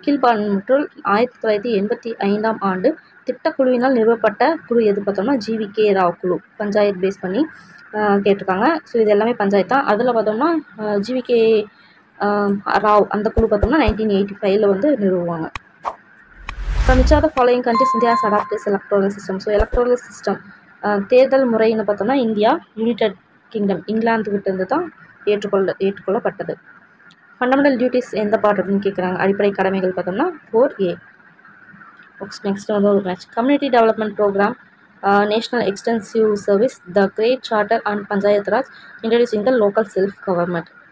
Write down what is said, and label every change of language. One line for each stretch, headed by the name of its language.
Tamil: கீழ்பான்முற்றுள் 1985ஆம் ஆண்டு திட்டக்குழுவினால் நிறுவப்பட்ட குழு எது பார்த்தோம்னா ஜிவிகே ராவ் குழு. பஞ்சாயத்து பேஸ் பண்ணி கேட்டிருக்காங்க. ஸோ இது எல்லாமே பஞ்சாயத்து தான். அதில் பார்த்தோம்னா ஜிவிகே ராவ் அந்த குழு பார்த்தோம்னா 1985 வந்து நிறுவுவாங்க.
English: From which of the following countries India has adopted its electoral system?
Tamil: So electoral system தேர்தல் முறைன்னு பார்த்தோம்னா இந்தியா, யுனைடெட் கிங்டம் இங்கிலாந்து கிட்ட இருந்து தான் ஏற்றுக்கொள்ளப்பட்டது. ஃபண்டமெண்டல் டியூட்டிஸ் எந்த பார்ட் அப்படின்னு கேட்குறாங்க. அடிப்படை கடமைகள் பார்த்தோம்னா 4A. நெக்ஸ்ட் வந்து ஒரு match.
English: Community development programme, national extensive service, the great charter and panchayat raj, introducing the local self government.